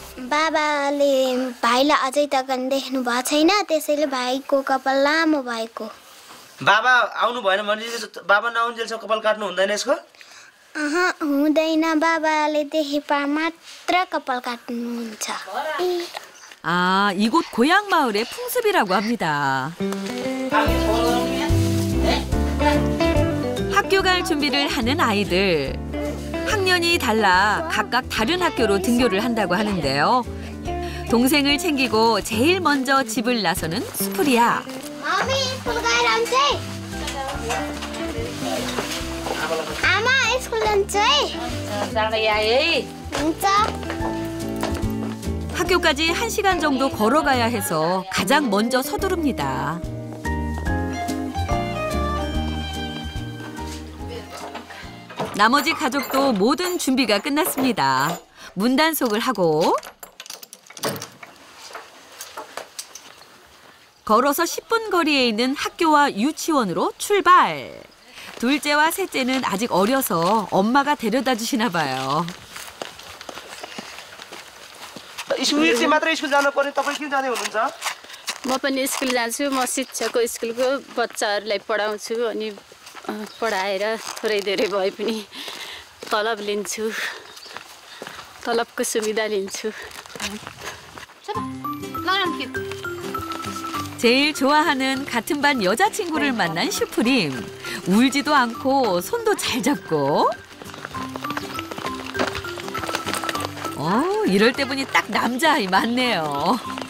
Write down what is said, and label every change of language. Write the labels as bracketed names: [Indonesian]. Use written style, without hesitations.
[Nepali] बाबाले भाइलाई अझै तक देख्नु भएको छैन त्यसैले भाइको कपाल लामो भएको. बाबा आउनु भएन भने बाबा नआउन्जेलसम्म कपाल काट्नु हुँदैन यसको? हुँदैन. बाबाले देखेपा मात्र कपाल काट्नुहुन्छ. [Korean] 아, 이곳 고향 마을의 풍습이라고 합니다. 학교 갈 준비를 하는 아이들. 학년이 달라 각각 다른 학교로 등교를 한다고 하는데요. 동생을 챙기고 제일 먼저 집을 나서는 스프리아. [Nepali] मम्मी स्कुल गएर आउँछ है. आमा स्कुल जान्छ है. जाँदै आए है. हुन्छ. [Korean] 학교까지 1시간 정도 걸어가야 해서 가장 먼저 서두릅니다. 나머지 가족도 모든 준비가 끝났습니다. 문단속을 하고 걸어서 10분 거리에 있는 학교와 유치원으로 출발. 둘째와 셋째는 아직 어려서 엄마가 데려다 주시나 봐요. [Nepali] स्कुल चाहिँ मात्र स्कुल जानु पर्ने तपाईँ किन जाने हुनुहुन्छ? म पनि स्कुल जान्छु म शिक्षकको स्कुलको बच्चाहरूलाई पढाउँछु अनि पढाएर थोरै धेरै भए पनि तलब लिन्छु तलबको सुविधा लिन्छु [Korean] 제일 좋아하는 같은 반 여자친구를 만난 슈프림. 울지도 않고 손도 잘 잡고. 이럴 때 보니 딱 남자아이 맞네요.